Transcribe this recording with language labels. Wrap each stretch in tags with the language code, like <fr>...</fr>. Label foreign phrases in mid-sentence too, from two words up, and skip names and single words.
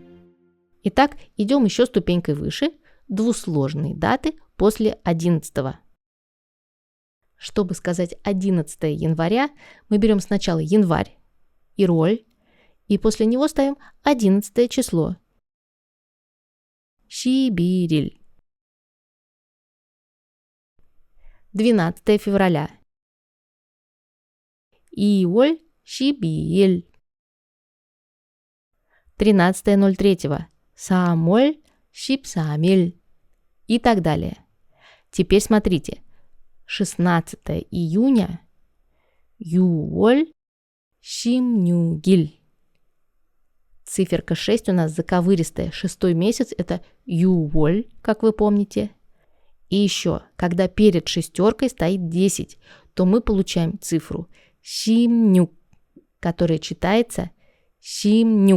<ru>Итак, идем еще ступенькой выше. Двусложные даты после 11. Чтобы сказать 11 января, мы берем сначала январь, ироль, и после него ставим 11 число. 11일. 12 февраля.</ru> <ko>2월 12일.</ko> <ru>13.03.</ru> <ko>3월 13일.</ko> <ru>И так далее. Теперь смотрите. 16 июня.</ru> <ko>6월 16일.</ko> <ru>Циферка 6 у нас заковыристая. 6 месяц это 6월, как вы помните. И еще, когда перед шестеркой стоит 10, то мы получаем цифру 16, которая читается 16.</ru>